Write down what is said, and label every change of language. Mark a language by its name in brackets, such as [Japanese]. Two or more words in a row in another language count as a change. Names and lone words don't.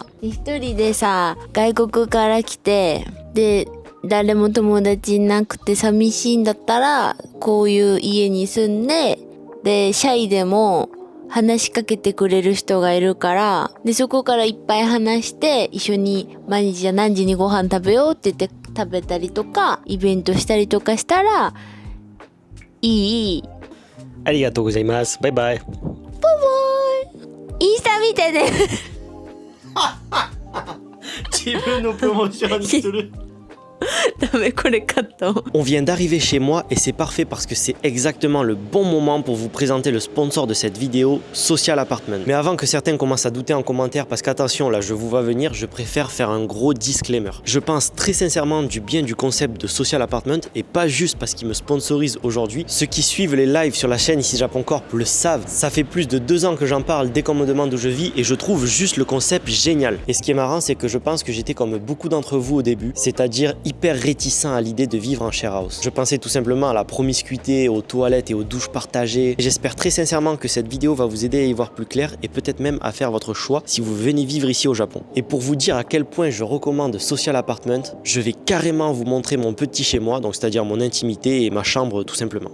[Japanese] 一人でさ、外国から来て、で、誰も友達いなくて寂しいんだったら、こういう家に住んで、で、シャイでも、話しかけてくれる人がいるから、で、そこからいっぱい話して、一緒に毎日じゃ何時にご飯食べようって言って食べたりとか、イベントしたりとかしたら、いい。ありがとうございます。バイバイ。バイバイ。インスタ見てね。自分のプロモーションする。 [French] On vient d'arriver chez moi et c'est parfait parce que c'est exactement le bon moment pour vous présenter le sponsor de cette vidéo, Social Apartment. Mais avant que certains commencent à douter en commentaire, parce qu'attention là je vous vois venir, je préfère faire un gros disclaimer. Je pense très sincèrement du bien du concept de Social Apartment et pas juste parce qu'il me sponsorise aujourd'hui. Ceux qui suivent les lives sur la chaîne ici Japon Corp le savent. Ça fait plus de 2 ans que j'en parle dès qu'on me demande où je vis et je trouve juste le concept génial. Et ce qui est marrant c'est que je pense que j'étais comme beaucoup d'entre vous au début, c'est-à-dire hyper réticent à l'idée de vivre en [English] share house. [French] Je pensais tout simplement à la promiscuité, aux toilettes et aux douches partagées. J'espère très sincèrement que cette vidéo va vous aider à y voir plus clair et peut-être même à faire votre choix si vous venez vivre ici au Japon. Et pour vous dire à quel point je recommande Social Apartment, je vais carrément vous montrer mon petit chez moi, donc c'est-à-dire mon intimité et ma chambre tout simplement.